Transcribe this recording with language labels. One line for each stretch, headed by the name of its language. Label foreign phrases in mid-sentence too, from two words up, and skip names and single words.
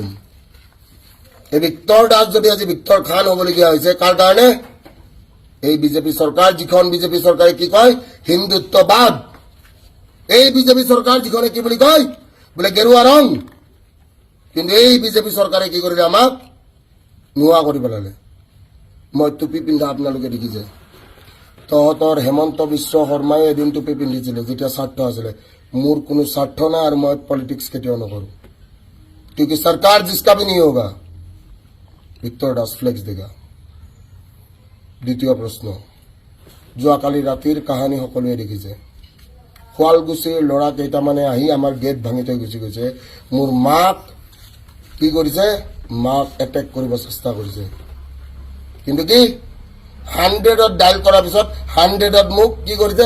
Bangla: এই ভিক্টর দাস যদি আজ ভিক্টর খান হবলগীয়া হয়েছে কার কারণে? এই বিজেপি সরকার, যখন বিজেপি সরকারে কি কয় হিন্দুত্ববাদ, এই বিজেপি সরকার যেখানে কি বলি কয় বলে গেরুয়া রং, কিন্তু এই বিজেপি সরকারে
Assamese: কি কৰিলে আমাক নোয়া কৰি পেলালে। মই টুপি পিন্ধা আপোনালোকে দেখিছে। তহঁতৰ হেমন্ত বিশ্ব শৰ্মাই এদিন টুপি পিন্ধিছিলে যেতিয়া স্বাৰ্থ আছিলে। মোৰ কোনো স্বাৰ্থ নাই আৰু মই পলিটিক্স কেতিয়াও নকৰোঁ,
Hindi: क्योंकि सरकार जिसका भी नहीं होगा। ভিক্টৰ দাস फ्लेक्स देगा।
Assamese: দ্বিতীয় প্ৰশ্ন, যোৱাকালি ৰাতিৰ কাহানী সকলোৱে দেখিছে। শুৱালকুছিৰ ল'ৰা কেইটামানে আহি আমাৰ গেট ভাঙি থৈ গুচি গৈছে। মোৰ মাক কি কৰিছে? মাক এটেক কৰিব চেষ্টা কৰিছে, কিন্তু কি 100ত ডাইল কৰাৰ পিছত 100ত মোক কি কৰিছে?